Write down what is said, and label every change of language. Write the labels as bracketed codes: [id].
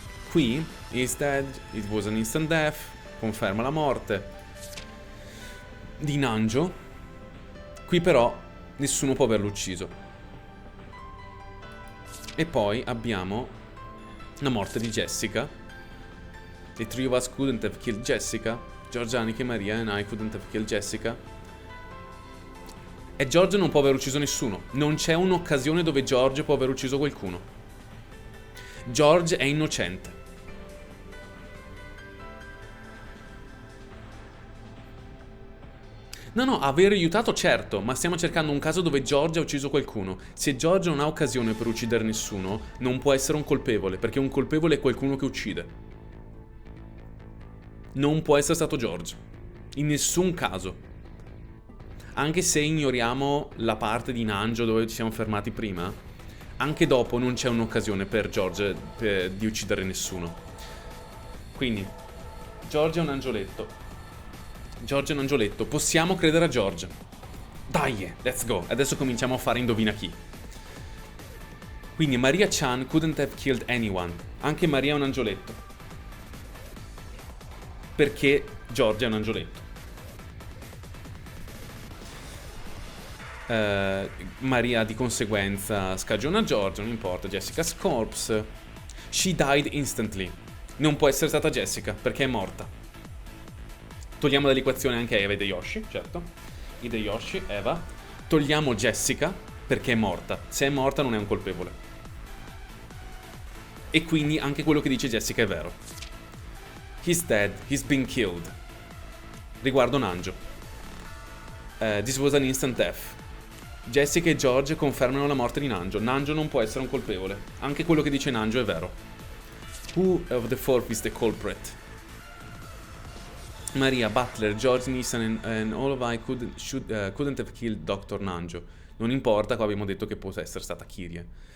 [en] Qui is dead, it was an instant death, [it] conferma la morte di Nanjo. Qui però nessuno può averlo ucciso. E poi abbiamo la morte di Jessica. [en] The three of us couldn't have killed Jessica. George, Annika e Maria and I couldn't have killed Jessica. [it] E George non può aver ucciso nessuno. Non c'è un'occasione dove George può aver ucciso qualcuno. George è innocente. No, aver aiutato certo, ma stiamo cercando un caso dove George ha ucciso qualcuno. Se George non ha occasione per uccidere nessuno, non può essere un colpevole, perché un colpevole è qualcuno che uccide. Non può essere stato George. In nessun caso. Anche se ignoriamo la parte di Nanjo dove ci siamo fermati prima, anche dopo non c'è un'occasione per George di uccidere nessuno. Quindi, George è un angioletto. George è un angioletto. Possiamo credere a George. Dai, [en] let's go. [it] Adesso cominciamo a fare indovina chi. [en] Quindi Maria Chan couldn't have killed anyone. [it] Anche Maria è un angioletto. Perché George è un angioletto. Maria di conseguenza scagiona George, non importa. [en] Jessica's corpse. She died instantly. [it] Non può essere stata Jessica perché è morta. Togliamo dall'equazione anche Eva Hideyoshi, certo. Hideyoshi, Eva. Togliamo Jessica perché è morta. Se è morta non è un colpevole. E quindi anche quello che dice Jessica è vero. [en] He's dead, he's been killed. Riguardo Nanjo. This was an instant death. [it] Jessica e George confermano la morte di Nanjo. Nanjo non può essere un colpevole. Anche quello che dice Nanjo è vero. [en] Who of the four is the culprit? Maria, Butler, George, Nissan and all of I couldn't have killed Dr. Nanjo. [it] Non importa, qua abbiamo detto che può essere stata Kyrie.